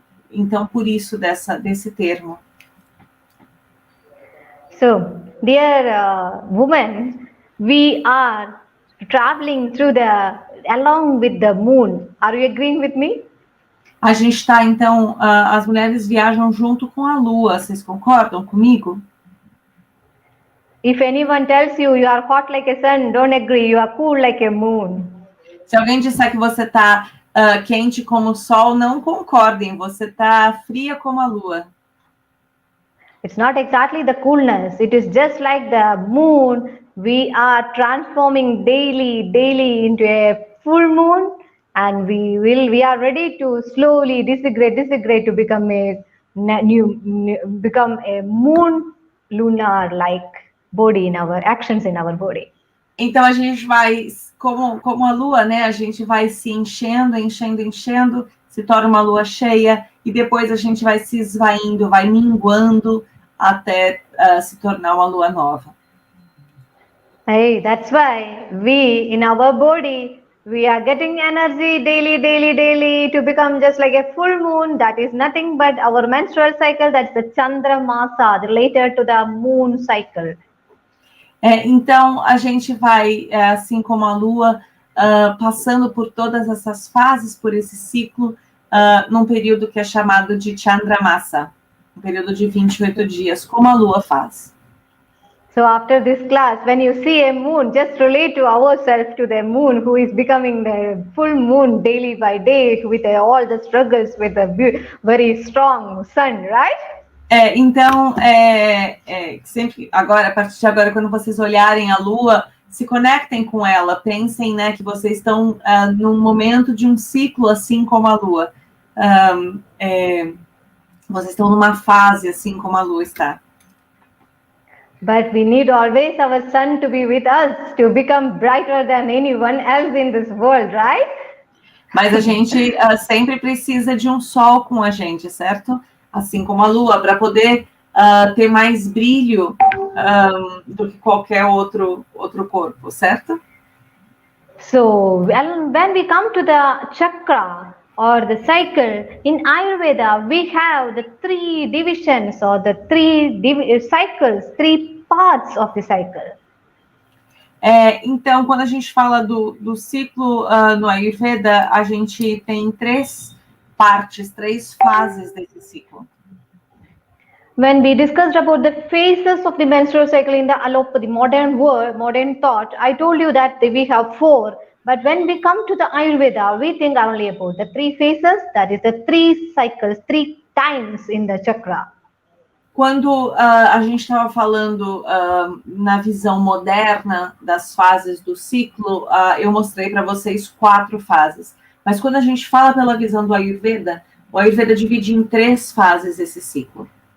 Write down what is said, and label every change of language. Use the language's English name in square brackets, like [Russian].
[Portuguese] Então, por isso desse termo. [English] So, dear women, we are traveling along with the moon. Are you agreeing with me? [Portuguese] A gente está, então, as mulheres viajam junto com a lua. Vocês concordam comigo? [English] If anyone tells you you are hot like a sun, don't agree. You are cool like a moon. [Portuguese] Se alguém disser que você está quente como o sol, não concordem. Você está fria como a lua. [English] It's not exactly the coolness. It is just like the moon. We are transforming daily into a full moon, and we are ready to slowly disintegrate to become a moon lunar like body in our actions in our body. [Portuguese] Então a gente vai, como a lua, né? A gente vai se enchendo, se torna uma lua cheia, e depois a gente vai se esvaindo, vai minguando até se tornar uma lua nova. [English] Hey, that's why we in our body we are getting energy daily to become just like a full moon. That is nothing but our menstrual cycle. That's the Chandra Masa related to the moon cycle. [Portuguese] Então, a gente vai, assim como a Lua, passando por todas essas fases, por esse ciclo, num período que é chamado de Chandramasa, um período de 28 dias, como a Lua faz. [English] So after this class, when you see a moon, just relate to ourselves to the moon who is becoming the full moon daily by day with all the struggles with a very strong sun, right? [Portuguese] Então, sempre agora, a partir de agora, quando vocês olharem a Lua, se conectem com ela, pensem, né, que vocês estão num momento de um ciclo, assim como a Lua. Vocês estão numa fase, assim como a Lua está. [English] But we need always our sun to be with us, to become brighter than anyone else in this world, right? [Portuguese] Mas a gente sempre precisa de um sol com a gente, certo? Assim como a Lua, para poder ter mais brilho do que qualquer outro corpo, certo? [English] So when we come to the chakra or the cycle, in Ayurveda, we have the 3 divisions or the 3 cycles, 3 parts of the cycle. [Portuguese] Então, quando a gente fala do ciclo no Ayurveda, a gente tem 3 partes, 3 fases desse ciclo. [English] When we discussed about the phases of the menstrual cycle in the allopathy, modern world, modern thought, I told you that we have 4. But when we come to the Ayurveda, we think only about the 3 phases, that is the 3 cycles, 3 times in the chakra. [Portuguese] Quando a gente estava falando na visão moderna das fases do ciclo, eu mostrei para vocês 4 fases. Mas quando a gente fala pela visão do Ayurveda, o Ayurveda divide em 3 fases esse ciclo.